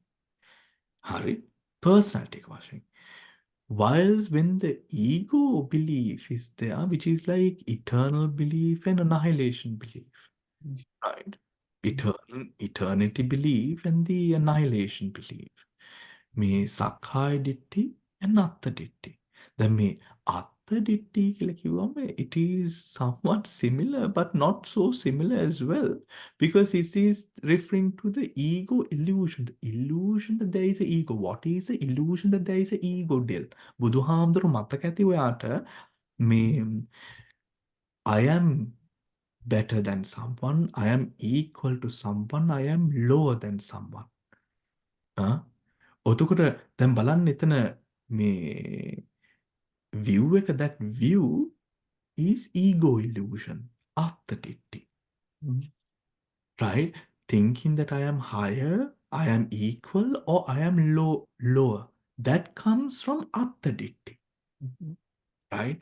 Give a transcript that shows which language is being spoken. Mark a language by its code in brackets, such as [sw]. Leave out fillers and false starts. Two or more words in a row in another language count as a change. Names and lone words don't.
[en] Hari, personality washing. Whilst when the ego belief is there, which is like eternal belief and annihilation belief, right? Eternity belief and the annihilation belief. Me Sakkaya Ditthi and Atta Ditthi. Then me Atta Ditthi [si] කියලා කිව්වම [en] it is somewhat similar but not so similar as well, because it is referring to the ego illusion. The illusion that there is an ego. What is the illusion that there is an ego deal? [si] බුදුහාමුදුරු මතක ඇති ඔයාට මේ [en] I am better than someone, I am equal to someone, I am lower than someone. [si] ඔතකොට දැන් බලන්න එතන මේ view එක, [en] that view is ego illusion, අත්දිට්ඨි. Right? Thinking that I am higher, I am equal, or I am lower. That comes from අත්දිට්ඨි. Right?